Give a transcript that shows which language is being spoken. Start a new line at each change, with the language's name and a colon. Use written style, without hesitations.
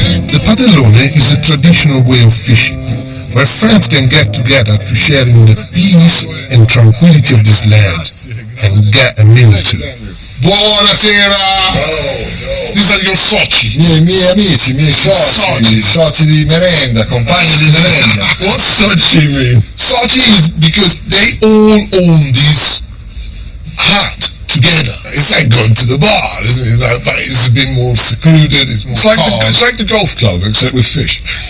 English: The padellone is a traditional way of fishing, where friends can get together to share in the peace and tranquility of this land and get a meal too. Buonasera! These are your soci.
Italian: Miei amici, miei soci di merenda, compagni di merenda.
English: What's soci mean? Soci is because they all own this hut together. It's like going to the bar, isn't it? But it's a bit more secluded, it's more calm. It's like the golf club, except with fish.